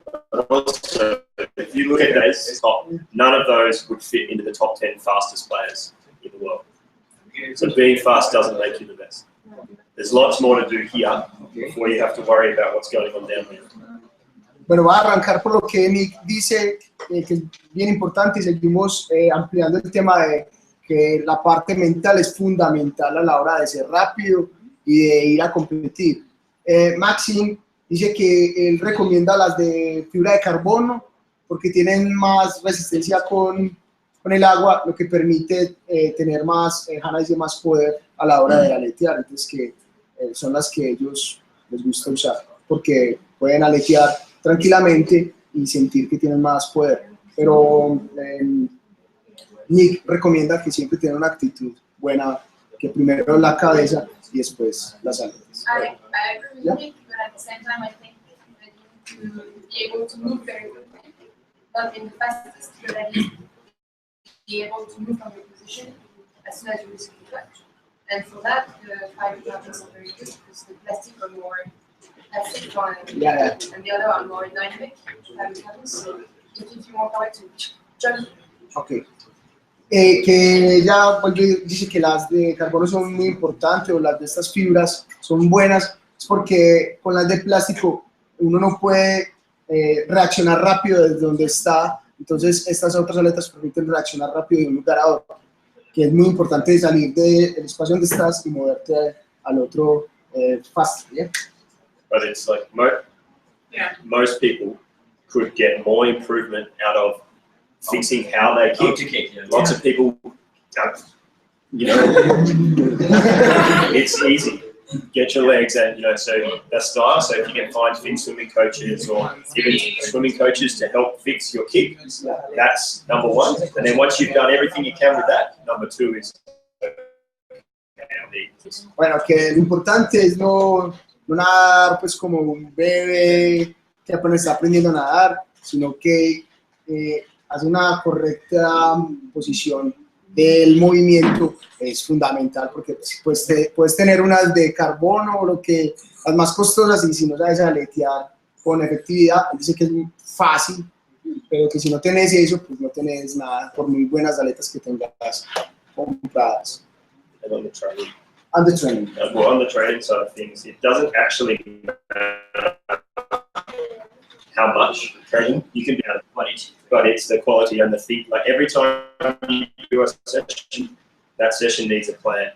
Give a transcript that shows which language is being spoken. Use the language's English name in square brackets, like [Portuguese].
[English] But also, if you look at those top, none of those would fit into the top 10 fastest players in the world. So being fast doesn't make you the best. There's lots more to do here before you have to worry about what's going on down there. [Spanish] Bueno, voy a arrancar por lo que Nick dice, que es bien importante, y seguimos ampliando el tema de que la parte mental es fundamental a la hora de ser rápido y de ir a competir. Maxim dice que él recomienda las de fibra de carbono porque tienen más resistencia con el agua, lo que permite tener más, más poder a la hora de aletear. Entonces que son las que ellos les gusta usar porque pueden aletear tranquilamente y sentir que tienen más poder. Pero Nick recomienda que siempre tengan una actitud buena, que primero la cabeza y después las aletas. [English] I agree with Nick, but at the same time, I think that you need to be able to move very quickly, not in the fastest, but at least be able to move from your position as soon as you receive the touch. And for that, the fiber carbons are very good because the plastic are more acid and the other are more dynamic fiber carbons, so it gives you more power to jump. Okay. [Spanish] que ella vuelve y dice que las de carbono son muy importantes o las de estas fibras son buenas, es porque con las de plástico uno no puede reaccionar rápido desde donde está, entonces estas otras aletas permiten reaccionar rápido de un lugar a otro, que es muy importante salir del espacio donde estás y moverte al otro [English] fast, ¿yeah? But it's like Yeah. most people could get more improvement out of fixing how they kick. kick, yeah. Lots of people, you know, it's easy. Get your legs and, you know, so that's style. So if you can find fit swimming coaches or even swimming coaches to help fix your kick, that's number one. And then once you've done everything you can with that, number two is [Spanish] bueno, que lo importante es no nadar pues como un bebé que apenas está aprendiendo a nadar, sino que hace una correcta posición del movimiento es fundamental, porque pues, puedes tener unas de carbono o las más costosas, y si no sabes aletear con efectividad, dice que es muy fácil, pero que si no tenés eso, pues no tenés nada, por muy buenas aletas que tengas compradas. [English] and on the training. And the training. Well, on the training side of things, it doesn't actually matter how much training you can be able to manage, but it's the quality and the thing. Like every time you do a session, that session needs a plan.